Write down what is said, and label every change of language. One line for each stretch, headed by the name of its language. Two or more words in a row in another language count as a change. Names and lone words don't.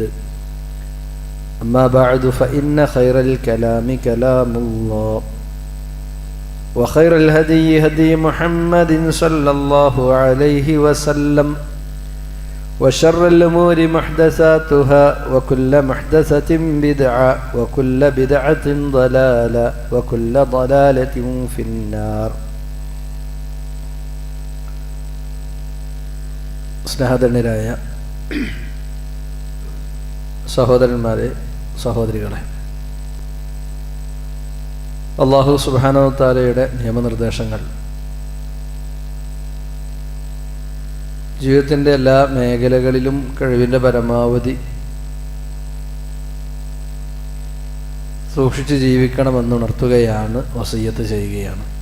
Arabic: أما بعد، فإن خير الكلام كلام الله، وخير الهدي هدي محمد صلى الله عليه وسلم، وشر الأمور محدثاتها، وكل محدثة بدعة، وكل بدعة ضلالة، وكل ضلالة في النار.
Malayalam: സ്നേഹധന്യരായ സഹോദരന്മാരെ, സഹോദരികളെ,
Arabic: الله سبحانه وتعالى
Malayalam: നിയമനിർദ്ദേശങ്ങൾ ജീവിതത്തിൻ്റെ എല്ലാ മേഖലകളിലും കഴിവിൻ്റെ പരമാവധി സൂക്ഷിച്ച് ജീവിക്കണമെന്ന് ഉണർത്തുകയാണ്, വസിയ്യത്ത് ചെയ്യുകയാണ്.